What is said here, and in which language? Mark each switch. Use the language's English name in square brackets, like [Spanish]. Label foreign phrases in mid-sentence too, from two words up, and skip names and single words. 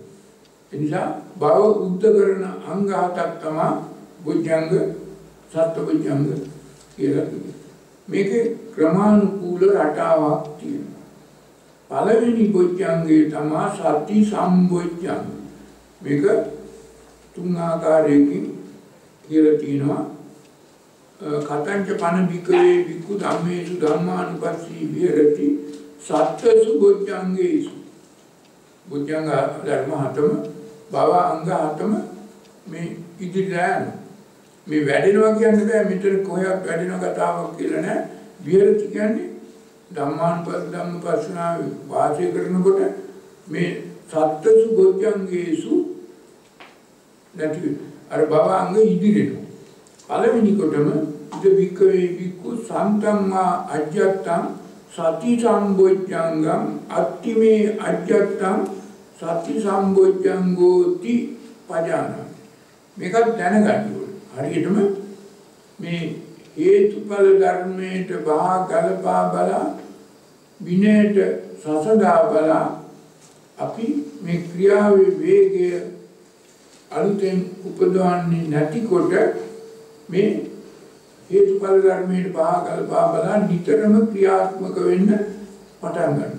[Sinhala] එනිසා භව උද්ද කරන අංග හතක් තමයි බොජ්ජංග සත්‍ය බොජ්ජංග කියලා කියන්නේ. මේකේ ක්‍රමානුකූල රටාවක් තියෙනවා. පළවෙනි බොජ්ජංගේ තමයි සති සම්බොජ්ජංග. මේක තුන් ආකාරයකින් කියලා තියෙනවා. [Pali] කතංච පන බිකවේ බික්ඛු ධම්මේසු ධම්මානුපස්සී විහෙරති සත්තසු බොජ්ජංගේසු. [Sinhala] බොජ්ජංග ධර්ම හතම භව අංග හතම මේ ඉදිරියට මේ වැඩෙනවා කියන්නේ බෑ මෙතන කොහයක් වැඩෙන කතාවක් කියලා නෑ. විහෙරති කියන්නේ ධම්මානුපස්සනාවේ වාසය කරනකොට මේ [Pali] සත්තසු බොජ්ජංගේසු [Sinhala] නැති අර භව අංග ඉදිරියට. [Pali] පළවෙනි කොටම ඉද වික්කවේ වික්කු සම්තම්මා අජ්ජත්තං සති සම්බොජ්ජංගම් අත්තිමේ අජ්ජත්තං සති සම්බොජ්ජංගෝති පජානාති. [Sinhala] මේක දැනගන්න ඕනේ. හරියටම මේ හේතුඵල ධර්මයට බහා ගලපා බලා විනයට සසදා බලා අපි මේ ක්‍රියාවේ වේගය අලුතෙන් උපදවන්නේ නැතිකොට මේ හේතුඵල ධර්මයට බහා ගලපා බලා නිතරම ක්‍රියාත්මක වෙන්න පටන් ගන්නවා.